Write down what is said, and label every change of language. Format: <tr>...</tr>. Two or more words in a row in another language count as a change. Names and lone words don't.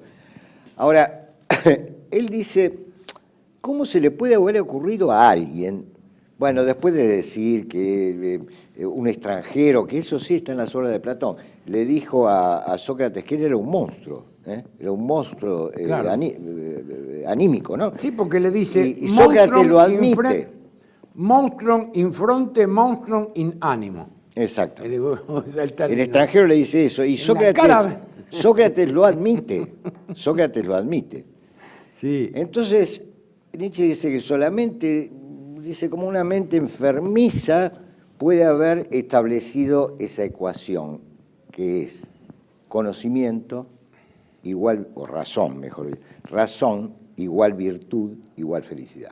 <es>Ahora, él dice, ¿cómo se le puede haber ocurrido a alguien? Bueno, después de decir que un extranjero, que eso sí está en las obras de Platón, le dijo a Sócrates que él era un monstruo, era un monstruo claro. Anímico, ¿no? Sí, porque le dice, y Sócrates lo admite.</es> <la>Monstrum in fronte, monstrum in animo.</la> <es>Exacto. El extranjero le dice eso, y Sócrates lo admite. Sócrates lo admite. Sí. Entonces, Nietzsche dice que solamente... Dice, como una mente enfermiza puede haber establecido esa ecuación, que es conocimiento igual, o razón, mejor dicho, razón igual virtud igual felicidad.</es>